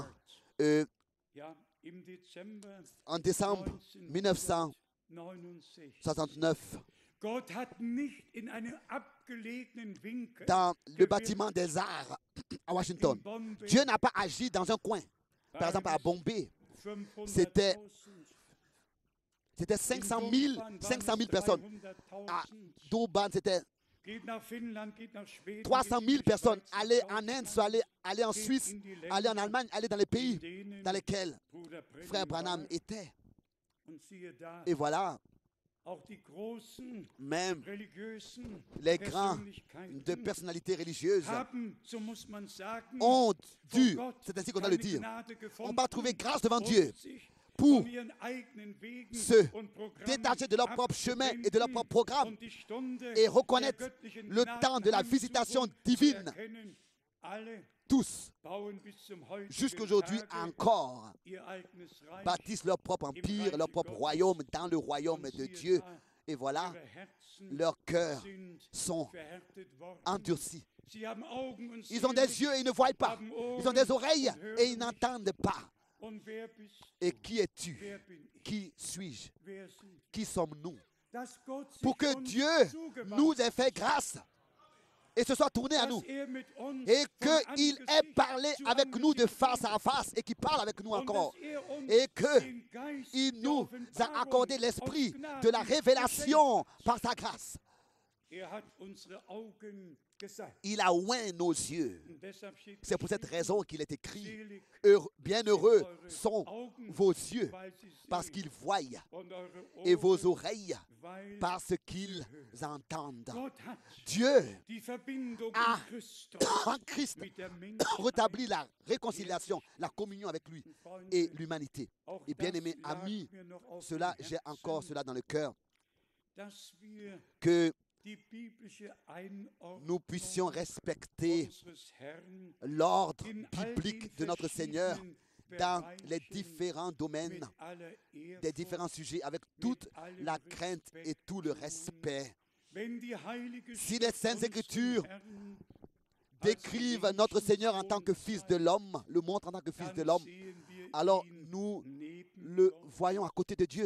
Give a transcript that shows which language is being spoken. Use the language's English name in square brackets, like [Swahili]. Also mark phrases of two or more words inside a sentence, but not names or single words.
[German] Art. Ja, im Dezember [French] en décembre 1969. 1969, [German] Gott hat nicht in einem abgelegenen Winkel [French] dans le [German] gewirkt, [French] bâtiment des arts à [German] in Washington. Bombay, [French] Dieu n'a pas agi dans un coin. Par exemple, à Bombay, 500.000, c'était 500 000 personnes. À 300.000. Durban, c'était [German] Geht nach Finnland, geht nach Schweden, 300 geht 000 in die [French] personnes. [German] Schweiz, [French] Aller [German] nach [French] en Inde, [German] Deutschland, [French] soit aller en [German] geht [French] Suisse, [German] in die Länder, [French] aller en Allemagne, aller dans les [German] in [French] pays [German] denen [French] dans lesquels [German] Bruder [French] frère Branham Branham [German] war. [French] était. [German] Und siehe da, [French] Et voilà, [German] auch die großen [French] même [German] religiösen [French] les grands de [German] Persönlichkeiten [French] personnalités religieuses [German] haben, so muss man sagen, [French] ont [German] vor [French] dû, [German] Gott [French] c'est ainsi qu'on doit le [German] keine [French] dire, [German] Gnade [French] on [German] gefunden [French] va trouver grâce devant [German] und [French] Dieu [German] sich [French] pour [German] von ihren eigenen Wegen [French] se [German] und Programmen [French] détacher de leur propre chemin et de leur propre programme [German] und die Stunde [French] et reconnaître [German] der göttlichen [French] le temps de la visitation [German] Gnadenheimsuchung [French] divine. [German] zu erkennen. Alle [French] Tous, [German] bauen bis zum heutigen [French] jusqu'aujourd'hui [German] Tage [French] encore, [German] ihr eigenes Reich [French] bâtissent leur propre empire, leur propre royaume dans le royaume [German] und [French] de [German] siehe [French] Dieu. [German] da, [French] Et voilà, [German] ihre Herzen [French] leurs cœurs [German] sind [French] sont [German] verhärtet worden. [French] endurcis. [German] Sie haben Augen und [French] Ils ont [German] sehen [French] des [German] nicht, [French] yeux et ils ne voient pas. [German] haben Ohren [French] Ils ont des oreilles [German] und hören [French] et ils [German] nicht. [French] n'entendent pas. [German] Und wer bist [French] Et [German] du? [French] qui es-tu? [German] Wer bin ich? [French] Qui suis-je? [German] Wer sind wir? [French] Qui sommes-nous? [German] Dass Gott sich [French] Pour que [German] uns [French] Dieu [German] zugewandt [French] nous ait fait grâce et se soit tourné à [German] dass [French] nous. [German] mit uns [French] Et [German] von [French] qu'il ait [German] Angesicht [French] parlé [German] zu [French] avec nous de [German] Angesicht [French] face à face et qu'il parle avec nous [German] und [French] encore. [German] dass uns [French] Et que [German] den Geist [French] il [German] der [French] nous a [German] Offenbarung [French] accordé [German] aus [French] l'esprit [German] Gnaden [French] de la révélation [German] geschenkt. [French] par sa grâce. [German] Hat unsere Augen gesalbt. [French] Il a oint nos yeux. [German] Und deshalb steht [French] C'est pour cette [German] geschrieben, [French] raison qu'il est écrit, [German] selig [French] bienheureux [German] eure [French] sont [German] Augen, [French] vos yeux [German] weil sie [French] parce [German] sehen, [French] qu'ils voient [German] und eure [French] et vos [German] Ohren, [French] oreilles [German] weil [French] parce qu'ils entendent. [German] Gott hat [French] Dieu [German] die Verbindung [French] a [German] in Christus [French] en Christ [German] mit der Menschheit [French] rétabli la réconciliation, la communion avec lui [German] Freunde, [French] et l'humanité. [German] auch [French] Et bien [German] das [French] aimés [German] lag [French] amis, [German] mir noch auf [French] cela, [German] dem [French] j'ai [German] Herzen, [French] encore cela dans le cœur, [German] dass wir [French] que [German] die biblische [French] nous puissions [German] Einordnung [French] respecter [German] unseres Herrn [French] l'ordre [German] in all [French] biblique [German] den [French] de notre Seigneur [German] verschiedenen [French] dans les différents domaines, des différents sujets, avec toute la crainte et tout le respect. Si les Saintes Écritures décrivent notre Seigneur en tant que Fils de l'homme, le montrent en tant que Fils de l'homme, alors nous le voyons à côté de Dieu.